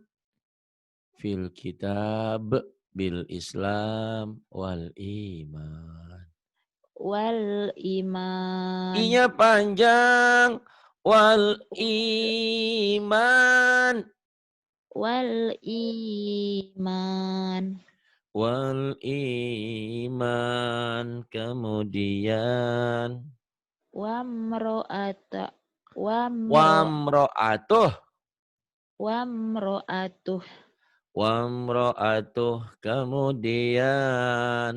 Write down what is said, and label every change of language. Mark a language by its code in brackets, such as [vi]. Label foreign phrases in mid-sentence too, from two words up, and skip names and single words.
[ar] Fil kitab. Bil Islam. Wal iman. wal iman. [id] I-nya panjang. [ar] Wal iman. Wal iman. Wal iman. [id] Kemudian. [ar] Wamro'ata. Wamro'atuh. Wamro'atuh. Wamro'atuh. Kemudian.